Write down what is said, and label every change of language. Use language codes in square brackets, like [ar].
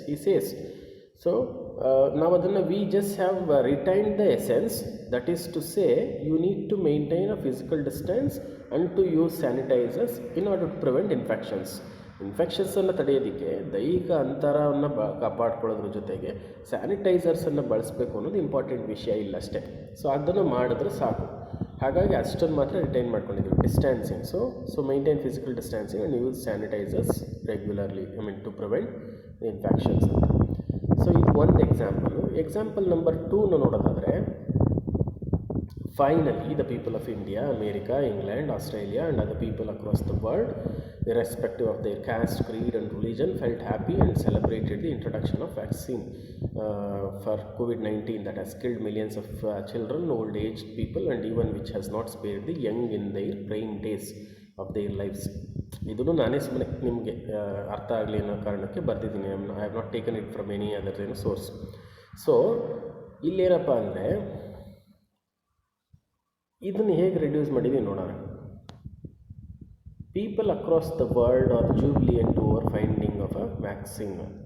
[en] He says, so now adana we just have retained the essence, that is to say you need to maintain a physical distance and to use sanitizers in order to prevent infections. [kn] ಇನ್ಫೆಕ್ಷನ್ಸನ್ನು ತಡೆಯೋದಕ್ಕೆ ದೈಹಿಕ ಅಂತರವನ್ನು ಕಾಪಾಡ್ಕೊಳ್ಳೋದ್ರ ಜೊತೆಗೆ ಸ್ಯಾನಿಟೈಸರ್ಸನ್ನು ಬಳಸಬೇಕು ಅನ್ನೋದು important ವಿಷಯ ಇಲ್ಲ ಅಷ್ಟೇ. So ಅದನ್ನು ಮಾಡಿದ್ರೆ ಸಾಕು. ಹಾಗಾಗಿ ಅಷ್ಟನ್ನು ಮಾತ್ರ ರಿಟೈನ್ ಮಾಡ್ಕೊಂಡಿದ್ದೀವಿ. [en] Distancing, so maintain physical distancing and use sanitisers regularly to prevent infections ಅಂತ. [kn] ಸೊ ಇದು ಒಂದು ಎಕ್ಸಾಂಪಲ್ ನಂಬರ್ 2 ನೋಡೋದಾದರೆ, [en] finally the people of India, America, England, Australia and other people across the world, irrespective of their caste, creed and religion, felt happy and celebrated the introduction of vaccine for COVID-19 that has killed millions of children, old aged people and even which has not spared the young in their prime days of their lives. [kn] ಇದನ್ನು ನಾನೇ ಸುಮ್ಮನೆ ನಿಮಗೆ ಅರ್ಥ ಆಗಲಿ ಅನ್ನೋ ಕಾರಣಕ್ಕೆ ಬರೆದಿದ್ದೀನಿ. [en] I have not taken it from any other source. [kn] So ಇಲ್ಲೇನಪ್ಪ ಅಂದರೆ, ಇದನ್ನು ಹೇಗೆ ರಿಡ್ಯೂಸ್ ಮಾಡಿದ್ದೀವಿ ನೋಡೋಣ. [en] People across the world are jubilant over finding of a vaccine.